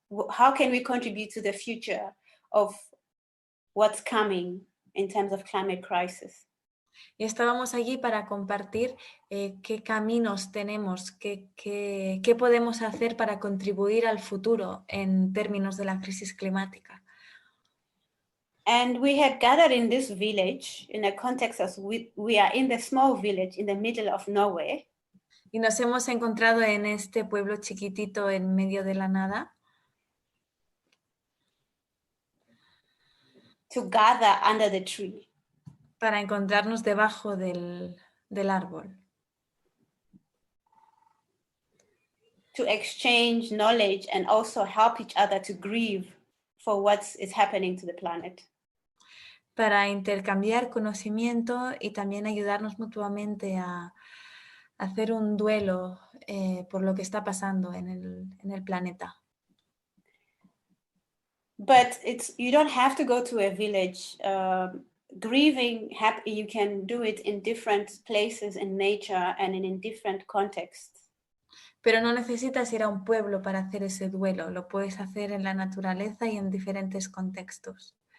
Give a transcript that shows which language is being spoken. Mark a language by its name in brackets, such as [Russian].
[English] How can we contribute to the future of what's coming in terms of climate crisis? [Spanish] Y estábamos allí para compartir qué caminos tenemos, qué podemos hacer para contribuir al futuro en términos de la crisis climática. [English] And we had gathered in this village in a context of we are in the small village in the middle of nowhere. [Spanish] Y nos hemos encontrado en este pueblo chiquitito en medio de la nada. [English] To gather under the tree. [Spanish] Para encontrarnos debajo del árbol. [English] To exchange knowledge and also help each other to grieve for what is happening to the planet. [Spanish] Para intercambiar conocimiento y también ayudarnos mutuamente a hacer un duelo por lo que está pasando en el planeta. [English] But you don't have to go to a village. Grieving, you can do it in different places in nature and in different contexts. [Spanish] Pero no necesitas ir a un pueblo para hacer ese duelo. Lo puedes hacer en la naturaleza y en diferentes contextos.